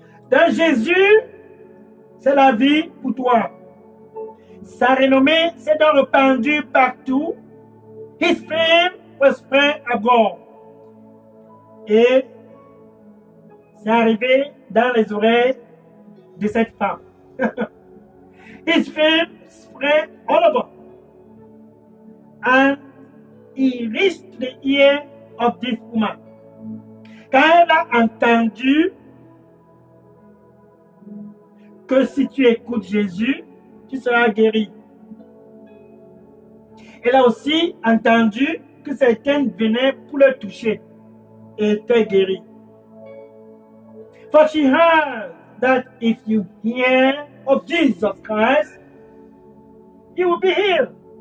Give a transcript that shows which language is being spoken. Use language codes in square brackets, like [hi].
[fr] Dans Jésus, c'est la vie pour toi. Sa renommée s'est donc répandue partout. [en] His fame was spread abroad. [fr] Et c'est arrivé dans les oreilles de cette femme. [en] His fame spread all over. And he reached the ear of this woman. [fr] Quand elle a entendu que si tu écoutes Jésus, tu seras guéri. Elle a aussi entendu que quelqu'un venait pour le toucher et était guéri. [en] For she heard that if you hear of Jesus Christ, you will be healed.